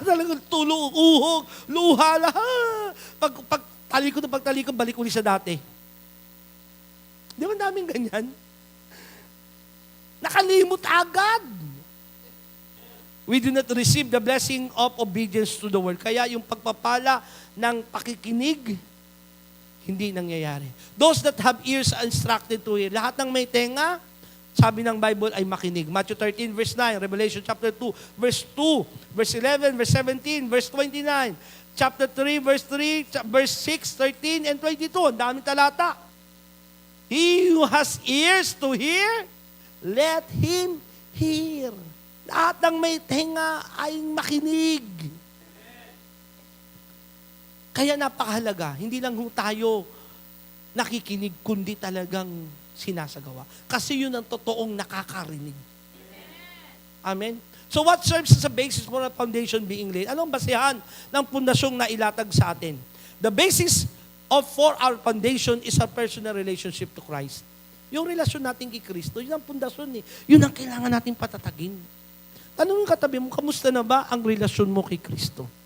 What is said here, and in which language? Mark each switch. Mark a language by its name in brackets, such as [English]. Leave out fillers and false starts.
[Filipino] Talagang tulog, uhog, luha, lahat. Pagtalikod, balik ulit sa dati. Di ba daming ganyan? Nakalimot agad. [English] We do not receive the blessing of obedience to the word. [Filipino] Kaya yung pagpapala ng pakikinig, hindi nangyayari. [English] Those that have ears are instructed to hear. [Filipino] Lahat ng may tenga, sabi ng Bible ay makinig. [English] Matthew 13, verse 9, Revelation chapter 2, verse 2, verse 11, verse 17, verse 29, chapter 3, verse 3, verse 6, 13, and 22. [Filipino] Ang daming talata. [English] He who has ears to hear, let him hear. [Filipino] Lahat ng may tenga ay makinig. Kaya napakahalaga, hindi lang tayo nakikinig, kundi talagang sinasagawa. Kasi yun ang totoong nakakarinig. Amen? [English] So what serves as a basis for a foundation being laid? [Filipino] Anong basehan ng pundasyong nailatag sa atin? [English] The basis for our foundation is our personal relationship to Christ. [Filipino] Yung relasyon natin kay Kristo, yun ang pundasyon eh. Yun ang kailangan natin patatagin. Tanong yung katabi mo, kamusta na ba ang relasyon mo kay Kristo?